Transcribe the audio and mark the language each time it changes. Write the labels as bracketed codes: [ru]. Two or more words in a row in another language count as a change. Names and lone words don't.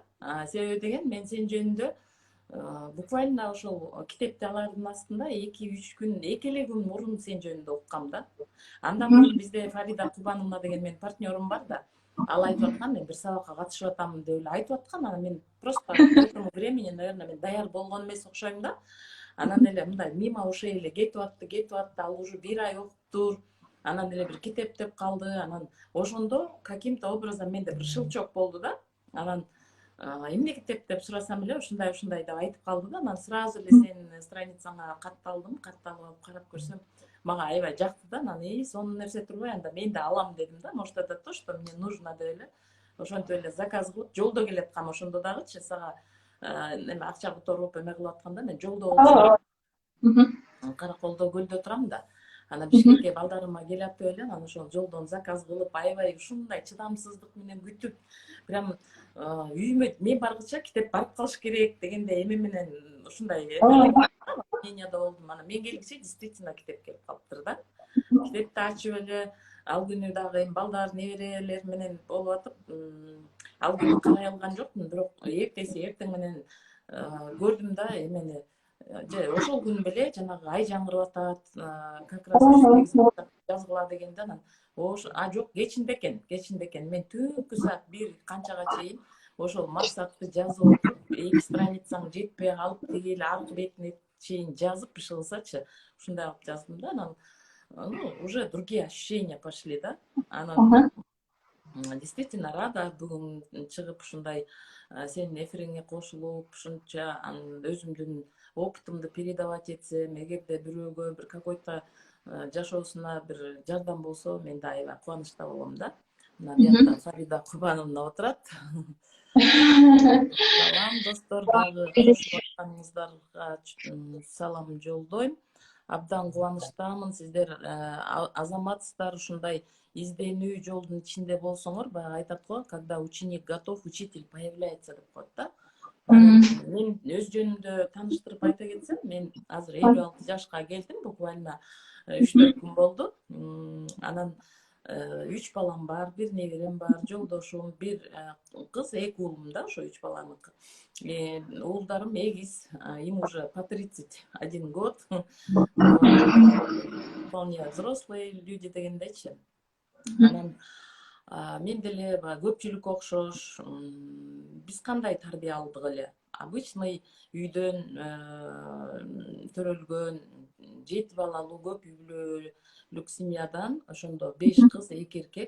[ky] Себеби деген мен сен жөнүндө буквально ошол китепти алардын астында 2-3 күн, 2 эле күн мурун сен жөнүндө окугам да. Андан мурун бизде Фарида Кубановна деген менин партнерым бар да. Ал айтып аткан, мен бир сабакка катышып атам деп эле айтып аткан. Анан мен [ru] просто к этому времени, наверное, [ky] мен даяр болгон эмес окшойм да. Анан эле мындай [ru] мимо ушей [ky] эле кетип атты, ал уже 1 ай окуптур. Анан эле бир кетептеп калды. Анан ошондо [ru] каким-то образом [ky] менде бир шылчок болду да. Анан эмне китеп деп сурасам эле ушундай деп айтып калды да. Анан сразу эле сенин страницаңа катталдым, катталып алып карап көрсөм, мага аябай жакты да. Анан сонун нерсе турбай, анда мен да алам дедим да. [ru] Может, это то, что мне нужно [ky] деп эле ошентип эле заказ кылып жолдо келаткам. Ошондо дагычы сага эме акча которуп эме кылып атканда мен жолдо болчумун. Караколдо көлдө турам да. Анан Бишкекке балдарыма келатып эле анан ошол жолдон заказ кылып аябай ушундай чыдамсыздык менен күтүп, прям үйүмө мен баргыча китеп барып калыш керек дегендей эме менен ушундай мненияда болдум. Анан мен келгиче действительно китеп келип калыптыр да. Китепти ачып эле ал күнү дагы эми балдар, неберелер менен болуп атып, ал күнү карай алган жокмун, бирок эртеси эртең менен көрдүм да эмени. Ошол күн беле жанагы ай жаңырып атат, [ru] как раз [ky] 8 жазгыла дегенде анан жок, кечинде экен. Мен түнкү саат 1 канчага чейин ошол максатты жазып отуруп, 2 страницаң жетпей калып, тиги эле аркы бетине чейин жазып, иши кылсачы, ушундай кылып жаздым да. [ru] Анан уже другие ощущения пошли да. [ky] Анан действительно рада бүгүн чыгып ушундай сенин эфириңе кошулуп, ушунча өзүмдүн опытымды передавать этсем, эгерде бирөөгө бир какой-то жашоосуна бир жардам болсо, мен да аябай кубанычта болом да. Мына биякта Фарида Кубановна отурат. Салам достор, дагы кошулуп атканыңыздарга салам жолдойм. Абдан кубанычтамын, сиздер азаматсыздар, ушундай изденүү жолдун ичинде болсоңор, баягы айтат го, [ru] когда ученик готов, учитель появляется [ky] деп коет да. Мен өз жөнүмдө тааныштырып айта кетсем, мен азыр 56 жашка келдим, буквально 3-4 күн болду. Анан 3 балам бар, бир неберем бар, жолдошум, бир кыз, 2 уулум да, ошо 3 баланыкы. Уулдарым эгиз, [ru] им уже по 31 год. Вполне взрослые люди дегендейчи. [ky] Анан мен деле көпчүлүккө окшош биз кандай тарбия алдык эле? Обычный үйдөн төрөлгөн 7 балалуу көп үй бүлөлүк семьядан, ошондо 5 кыз, 2 эркек.